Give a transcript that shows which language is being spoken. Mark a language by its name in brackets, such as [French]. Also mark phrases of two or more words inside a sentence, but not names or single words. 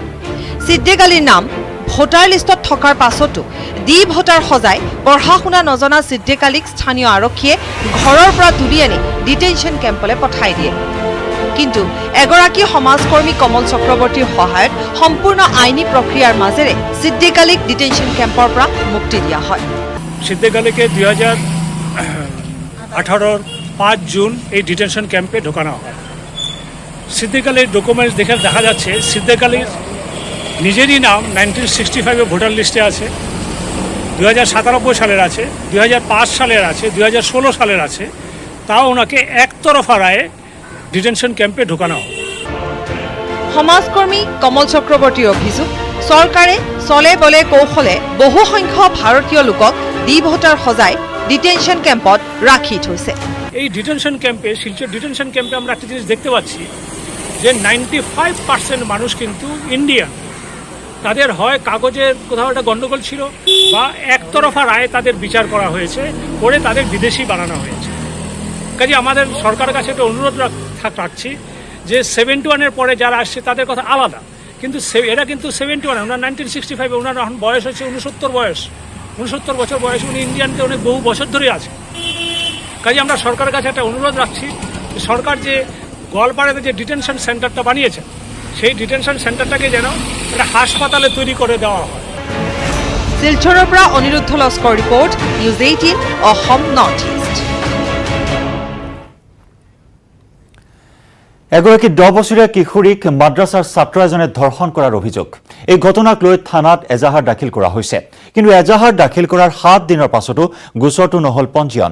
[Assamese] ছিদ্দিক আলীৰ নাম [English] voter list [Assamese] থকাৰ পাছতো ভোটাৰ সজাই পঢ়া শুনা নজনা ছিদ্দিক আলীক স্থানীয় আৰক্ষীয়ে ঘৰৰ পৰা তুলি আনি [English] detention camp [Assamese] পঠাই দিয়ে। কিন্তু এগৰাকী সমাজকৰ্মী কমল চক্ৰৱৰ্তীৰ সহায়ত সম্পূৰ্ণ আইনী প্ৰক্ৰিয়াৰ মাজেৰে ছিদ্দিক আলীক [English] detention camp [Assamese] পৰা মুক্তি দিয়া হয়। [Bangla] ছিদ্দিক আলীকে 2018 5 জুন এই [English] detention camp [Bangla] ঢোকানো হয়। ছিদ্দিক আলীর ডকুমেন্টস দেখে দেখা যাচ্ছে ছিদ্দিক আলীর নিজেরই নাম 1965 [English] voter list [Bangla] আছে, 2097 সালের আছে, 2005 সালের আছে, 2016 সালের আছে। তাও ওনাকে একতরফা রায়ে [English] detention camp [Bangla] ঢোকানো হয়। [Assamese] সমাজকৰ্মী কমল চক্ৰৱৰ্তীৰ অভিযোগ, চৰকাৰে চলে বলে কৌশলে বহু সংখ্যক ভাৰতীয় লোকক ভোটাৰ সজাই [English] detention camp [Assamese] ৰাখি থৈছে। [Bangla] এই [English] detention camp, [Bangla] শিলচর [English] detention camp [Bangla] আমরা একটা জিনিস দেখতে পাচ্ছি যে 95% মানুষ কিন্তু ইন্ডিয়ান। তাদের হয় কাগজের কোথাও একটা গন্ডগোল ছিল বা একতরফা রায়ে তাদের বিচার করা হয়েছে, করে তাদের বিদেশি বানানো হয়েছে। কাজে আমাদের সরকারের কাছে একটা অনুরোধ রাখছি যে 71-এর পরে যারা আসছে তাদের কথা আলাদা, কিন্তু এরা কিন্তু 71, ওনার 1965, ওনার এখন বয়স হচ্ছে 69 বয়স, 69 বছর বয়স, উনি ইন্ডিয়ানতে অনেক বহু বছর ধরে আছে। কাজে আমরা সরকারের কাছে একটা অনুরোধ রাখছি, সরকার যে গোয়ালপাড়াতে যে [English] detention center [Bangla] বানিয়েছে সেই [English] detention center [Bangla] যেন একটা হাসপাতালে তৈরি করে দেওয়া হয়। [Assamese] শিলচৰৰ পৰা অনিৰুদ্ধ লস্কৰ ৰিপৰ্ট, নিউজ 18 অসম নৰ্থ ইষ্ট। এগৰাকী 10 বছৰীয়া কিশোৰীক মাদ্ৰাছাৰ ছাত্ৰ এজনে ধৰ্ষণ কৰাৰ অভিযোগ। এই ঘটনাক লৈ থানাত এজাহাৰ দাখিল কৰা হৈছে। কিন্তু এজাহাৰ দাখিল কৰাৰ 7 দিনৰ পাছতো গোচৰটো নহল পঞ্জীয়ন।